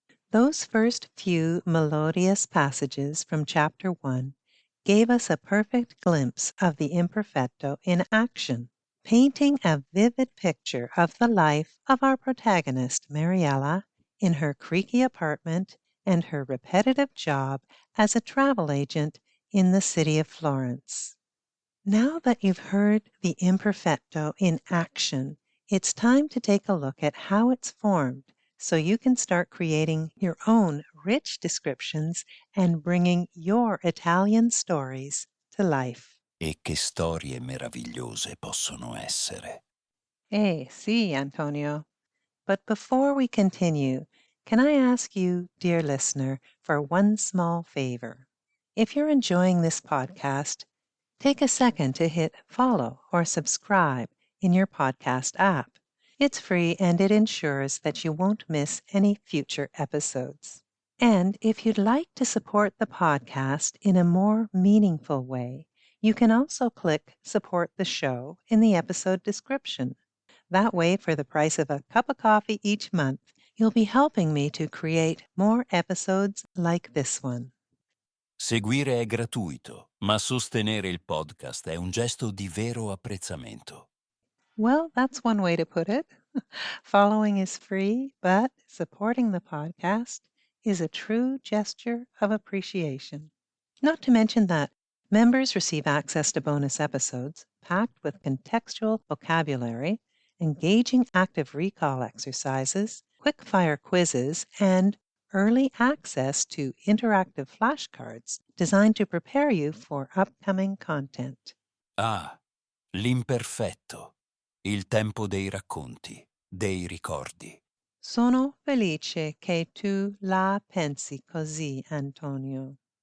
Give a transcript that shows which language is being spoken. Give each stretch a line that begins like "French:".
English: Those first few melodious passages from Chapter 1 gave us a perfect glimpse of the imperfetto in action, painting a vivid picture of the life of our protagonist, Mariella, in her creaky apartment and her repetitive job as a travel agent in the city of Florence. Now that you've heard the imperfetto in action, it's time to take a look at how it's formed so you can start creating your own rich descriptions and bringing your Italian stories to life.
Italian: E che storie meravigliose possono essere. Sì, Antonio.
English: But before we continue, can I ask you, dear listener, for one small favor? If you're enjoying this podcast, take a second to hit follow or subscribe in your podcast app. It's free and it ensures that you won't miss any future episodes. And if you'd like to support the podcast in a more meaningful way, you can also click Support the Show in the episode description. That way, for the price of a cup of coffee each month, you'll be helping me to create more episodes like this one.
Italian: Seguire è gratuito, ma sostenere il podcast è un gesto di vero apprezzamento.
English: Well, that's one way to put it. Following is free, but supporting the podcast is a true gesture of appreciation. Not to mention that members receive access to bonus episodes packed with contextual vocabulary, engaging active recall exercises, quick-fire quizzes, and early access to interactive flashcards designed to prepare you for upcoming content.
Italian: Ah, l'imperfetto, il tempo dei racconti, dei ricordi. Sono felice che tu la pensi così, Antonio.